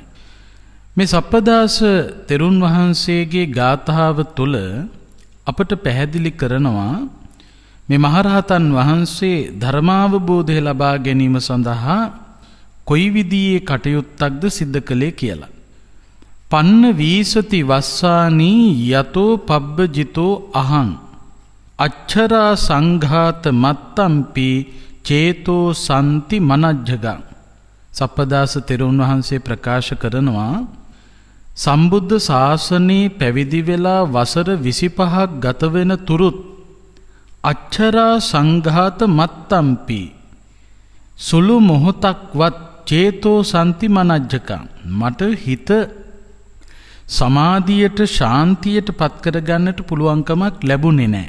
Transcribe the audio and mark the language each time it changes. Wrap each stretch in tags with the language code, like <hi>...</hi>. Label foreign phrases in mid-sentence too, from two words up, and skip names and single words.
<si>මේ සප්පදාස තෙරුන් වහන්සේගේ ගාථාව තුළ අපට පැහැදිලි කරනවා මේ මහරහතන් වහන්සේ ධර්මාවබෝධය ලබා ගැනීම සඳහා කොයි විදිහේ කටයුත්තක්ද සිද්ධ කළේ කියලා.</si> <pi>පන්න වීසති වස්සානී යතෝ පබ්බජිතෝ අහං අච්චරා සංඝාත මත්තම්පි චේතෝ සන්ති මනජ්ජගං.</pi> <si>සප්පදාස තෙරුන් වහන්සේ ප්‍රකාශ කරනවා සම්බුද්ධ ශාසනයේ පැවිදි වෙලා වසර 25ක් ගත වෙන තුරුත්</si> <pi>අච්චරා සංඝාත මත්තම්පි</pi> <si>සුළු මොහොතක්වත්</si> <pi>චේතෝ සන්ති මනජ්ජකං</pi> <si>මට හිත සමාධියට ශාන්තියට පත් කරගන්නට පුළුවන්කමක් ලැබුණේ නැහැ.</si>